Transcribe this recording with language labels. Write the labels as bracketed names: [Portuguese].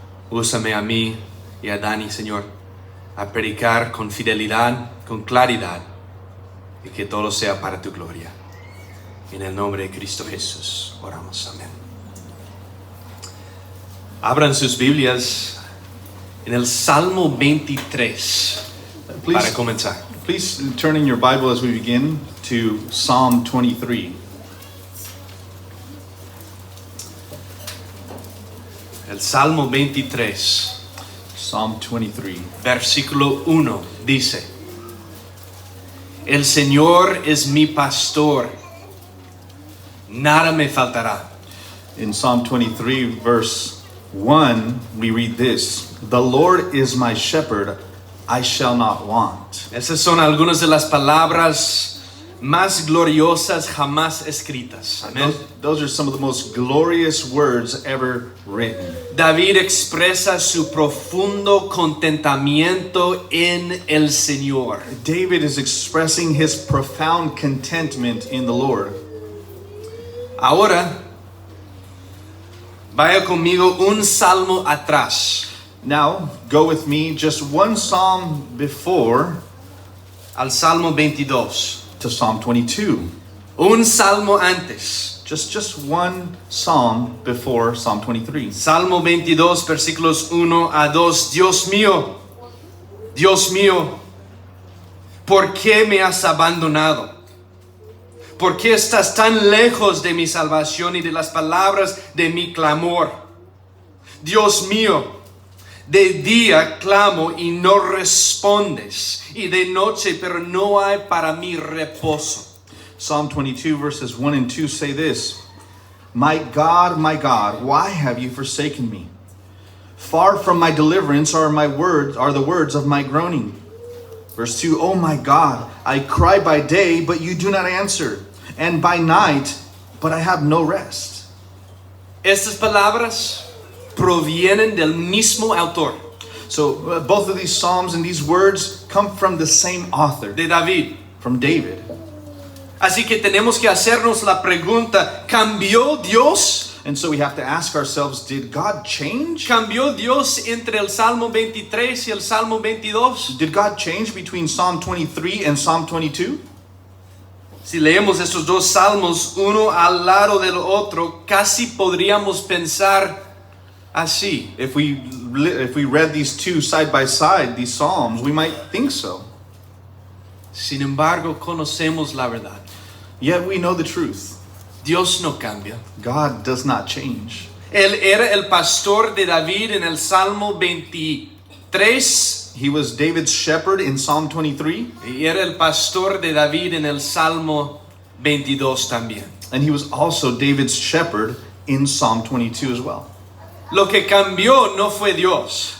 [Spanish] Úsame a mí y a Dani, Señor, a predicar con fidelidad, con claridad, y que todo sea para tu gloria. En el nombre de Cristo Jesús oramos. Amén. Abran sus Biblias en el Salmo 23 para comenzar. [English] Please turn in your Bible as we begin to Psalm 23. [Spanish] El Salmo 23, [English] Psalm 23. [Spanish] versículo 1 dice: El Señor es mi pastor, nada me faltará. [English] In Psalm 23, verse 1, we read this: The Lord is my shepherd, I shall not want. [Spanish] Esas son algunas de las palabras más gloriosas jamás escritas. Amén. [English] Those are some of the most glorious words ever written. [Spanish] David expresa su profundo contentamiento en el Señor. [English] David is expressing his profound contentment in the Lord. [Spanish] Ahora, vaya conmigo un salmo atrás, [English] Now, go with me just one psalm before [Spanish] al Salmo 22. [English] to Psalm 22. [Spanish] Un salmo antes, [English] Just one psalm before Psalm 23. [Spanish] Salmo 22, versículos 1 a 2. Dios mío, ¿por qué me has abandonado? ¿Por qué estás tan lejos de mi salvación y de las palabras de mi clamor? Dios mío, de día clamo y no respondes, y de noche, pero no hay para mí reposo. [English] Psalm 22 verses 1 and 2 say this: my God, why have you forsaken me? Far from my deliverance are the words of my groaning. Verse 2, oh my God, I cry by day, but you do not answer, and by night, but I have no rest. [Spanish] Estas palabras provienen del mismo autor, [English] So both of these psalms and these words come from the same author, [Spanish] de David. [English] from David. [Spanish] Así que tenemos que hacernos la pregunta, ¿cambió Dios? [English] And so we have to ask ourselves, did God change? [Spanish] ¿Cambió Dios entre el Salmo 23 y el Salmo 22? [English] Did God change between Psalm 23 and Psalm 22? [Spanish] Si leemos estos dos salmos uno al lado del otro, casi podríamos pensar así. [English] If we read these two side by side, these psalms, we might think so. [Spanish] Sin embargo, conocemos la verdad. [English] Yet we know the truth. [Spanish] Dios no cambia. [English] God does not change. [Spanish] Él era el pastor de David en el Salmo 23 [English] He was David's shepherd in Psalm 23, [Spanish] y era el pastor de David en el Salmo 22 también. [English] and he was also David's shepherd in Psalm 22 as well. [Spanish] Lo que cambió no fue Dios,